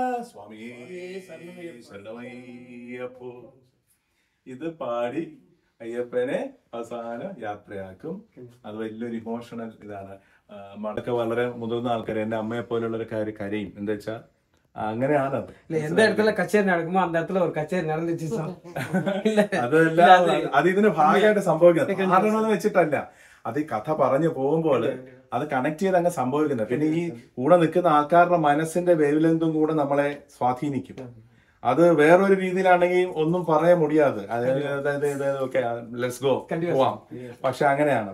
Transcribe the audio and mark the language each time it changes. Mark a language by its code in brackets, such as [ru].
[ml] സ്വാമിയേ ശരണമയ്യപ്പോ. ഇത് പാടി അയ്യപ്പനെ അവസാന യാത്രയാക്കും. അത് വലിയൊരു ഇമോഷണൽ ഇതാണ്. മടക്ക വളരെ മുതിർന്ന ആൾക്കാർ, എന്റെ അമ്മയെ പോലുള്ളൊരു കരയും. എന്താ വെച്ചാ അങ്ങനെയാണ്. [ta] எந்த இடத்துல கச்சேரி நடக்குமோ அந்த இடத்துல ஒரு கச்சேரி நடந்துச்சு. [ml] അതെല്ലാം അത് ഇതിന് ഭാഗമായിട്ട് സംഭവിക്കുന്നത് ആരണമെന്ന് വെച്ചിട്ടല്ല. അത് ഈ കഥ പറഞ്ഞു പോകുമ്പോൾ അത് കണക്ട് ചെയ്ത് അങ്ങ് സംഭവിക്കുന്നത്. പിന്നെ ഈ കൂടെ നിൽക്കുന്ന ആൾക്കാരുടെ മനസ്സിന്റെ വേവ് ലെങ്തും കൂടെ നമ്മളെ സ്വാധീനിക്കും. അത് വേറൊരു രീതിയിലാണെങ്കിൽ ഒന്നും പറയാൻ മുടിയാതെ, അതായത് [en] okay let's go [ml] പോവാം, പക്ഷെ അങ്ങനെയാണ്.